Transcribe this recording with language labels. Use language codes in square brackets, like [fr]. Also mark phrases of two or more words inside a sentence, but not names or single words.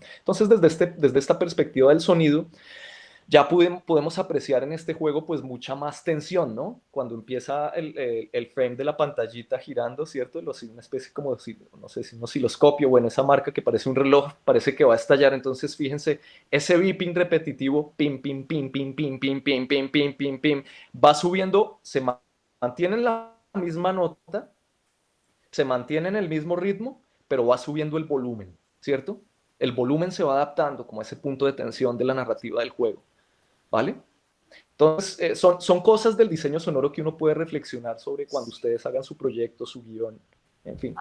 [es] Entonces, desde esta perspectiva del sonido, ya podemos apreciar en este juego pues mucha más tensión, ¿no? Cuando empieza el frame de la pantallita girando, ¿cierto? Una especie como, no sé si un osciloscopio, bueno, esa marca que parece un reloj, parece que va a estallar. Entonces fíjense, ese beeping repetitivo, pim, pim, pim, pim, pim, pim, pim, pim, pim, pim, pim, va subiendo, se mantiene en la misma nota, se mantiene en el mismo ritmo, pero va subiendo el volumen, ¿cierto? El volumen se va adaptando como a ese punto de tensión de la narrativa del juego. ¿Vale? Entonces, son cosas del diseño sonoro que uno puede reflexionar sobre cuando ustedes hagan su proyecto, su guión, en fin.